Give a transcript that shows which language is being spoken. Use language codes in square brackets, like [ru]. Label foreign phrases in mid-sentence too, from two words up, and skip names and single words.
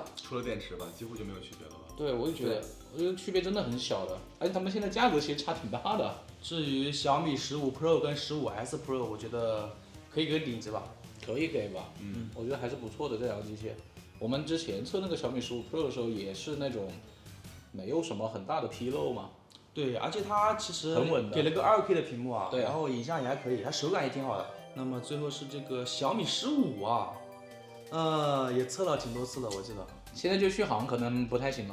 [zh] 除了電池吧，幾乎就沒有區別了吧？對，我也覺得區別真的很小的，而且他們現在價格其實差挺大的。至於小米15 Pro 跟15S Pro， 我覺得可以給頂級吧，可以給吧，我覺得還是不錯的這兩個機器。我們之前測那個小米15 Pro 的時候，也是那種沒有什麼很大的紕漏嘛。對，而且它其實很穩的，給了個 2K 的屏幕啊，對，然後影像也還可以，它手感也挺好的。那麼最後是這個小米15啊。也測了挺多次了，我記得。現在就續航可能不太行了。